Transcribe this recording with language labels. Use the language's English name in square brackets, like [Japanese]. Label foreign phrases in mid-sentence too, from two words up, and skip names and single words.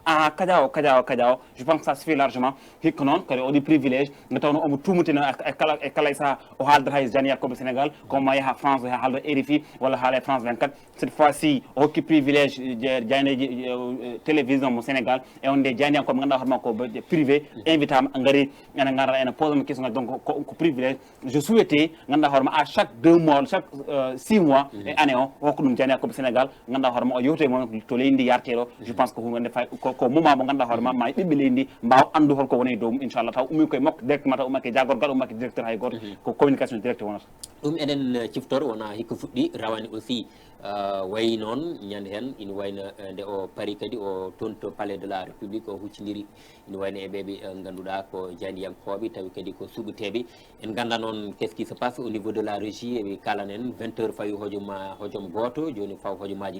[Fula] kadiawo [French] je pense que ça suffit largement [Fula] hikka noon kadi oɗi privilège nde tawno omo tumutino e kala e saaha o haaldata hay jani yakkoɓe Sénégal comme ma yaha France ha haalda RFI walla haala e France 24 [French] cette fois ci [Fula] o hokki privilège jayneji télévision mo Sénégal e on nde janiyankoɓe ganduɗa hoorema ko privé invitama gaari ene gara ene pose mo question donc ko privilège [French] je souhaitais [Fula] ganduɗa hoorema [French] à chaque 2 mois chaque 6 mois [Fula] e année o hokko ɗum janiyankoɓe Sénégal ganduɗa hoorema o yewte moon to leydi ndi yarteɗo [French] je pense que [Fula] hunde fay ko moment mo ganduɗa hoorema ma ɓiɓɓe leydi ndi mbawa andu holko woni dow mum inchallah taw ummi koye makko directement taw ummake jagorgal ummake directeur hay goto ko [French] communication direct [Fula] wonata ɗum eɗen ciftor wona hikka fuɗɗi rawani aussi wayi noon ñande hen ina wayno nde o paari kadi o toon to palais de la république o huccidiri ina wayno e ɓeɓe ganduɗa ko janiyankoɓe tawi kadi ko suɓeteɓe en ganda noon [French] qu'est ce qui se passe au niveau de la régie [Fula] eɓe kalanen 20 heures fawi hojom goto joni faw hojomaji